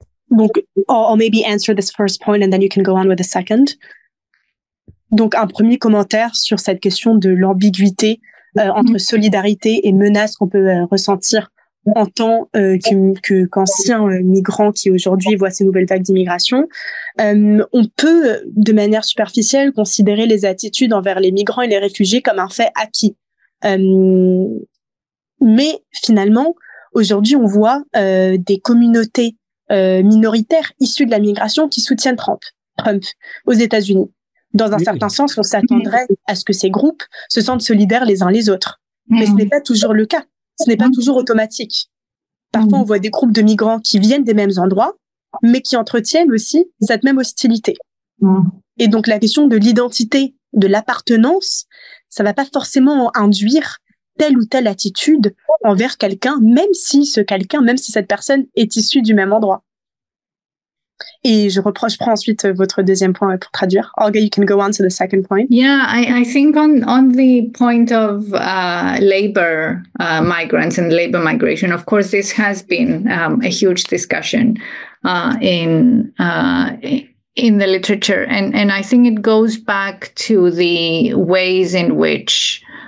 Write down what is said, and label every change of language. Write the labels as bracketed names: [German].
[English] Donc, I'll maybe answer this first point and then you can go on with the second. [French] Donc, un premier commentaire sur cette question de l'ambiguïté entre solidarité et menace qu'on peut ressentir en tant qu'ancien migrant qui aujourd'hui voit ces nouvelles vagues d'immigration. On peut, de manière superficielle, considérer les attitudes envers les migrants et les réfugiés comme un fait acquis. Mais finalement, aujourd'hui, on voit des communautés minoritaires issues de la migration qui soutiennent Trump aux États-Unis. Dans un certain sens, on s'attendrait à ce que ces groupes se sentent solidaires les uns les autres. Mais ce n'est pas toujours le cas. Ce n'est pas toujours automatique. Parfois, on voit des groupes de migrants qui viennent des mêmes endroits, mais qui entretiennent aussi cette même hostilité. Et donc, la question de l'identité, de l'appartenance, ça va pas forcément induire telle ou telle attitude envers quelqu'un, même si cette personne est issue du même endroit. Et je prends ensuite votre deuxième point pour traduire. [English] Olga, you can go on to the second point. Yeah, I think on the point of labor migrants and labor migration, of course, this has been a huge discussion in the literature, and I think it goes back to the ways in which